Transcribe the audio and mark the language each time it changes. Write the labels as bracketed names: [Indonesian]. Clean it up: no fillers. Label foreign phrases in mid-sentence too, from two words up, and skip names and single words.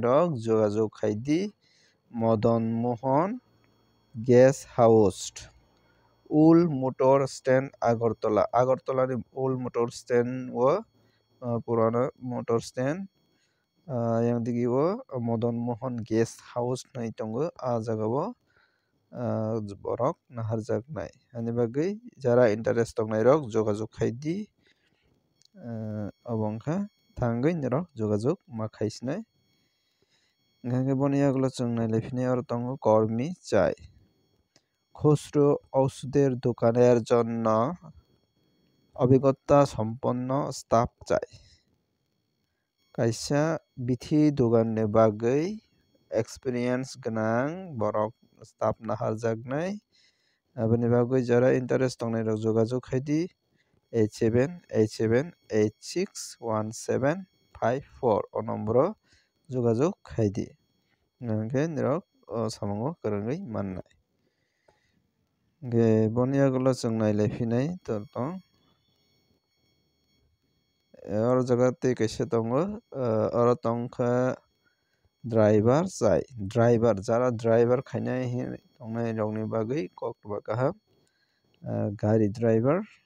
[Kok Borok] rok jogajog khaidi Madan Mohan guest house Ul Motor Stand Agartala Agartala ni Ul Motor Stand o purana motor stand yang digi o Madan Mohan guest house nai tongo a jaga o borok naharjaknai ani bagui jara interest tongnai rok jogajog khaidi abo wngkha thangui norok jogajog ma khaisinai hingkha hingkhe boni yagulo chung nailaiphine aro tongo kormi chai [Bangla] খুচরো ওষুধের দোকানের জন্য অভিজ্ঞতা সম্পন্ন স্টাফ চাই [Kok Borok] kaisa bithi dogan ni bagui experience gonan borok staff naharjaknai aboni bagui jara interest tongnai rok jogajog khaidi 8787861754 o number o jogajog khaidi hingkhe norok samungo kwrwngui mannai hingkhe boni yagulo chung nailaiphine tong oro jaga tei kaisa tongo oro tongkha driver chai driver jara driver khainai tongnai rokni bagui koktwma kaham gari driver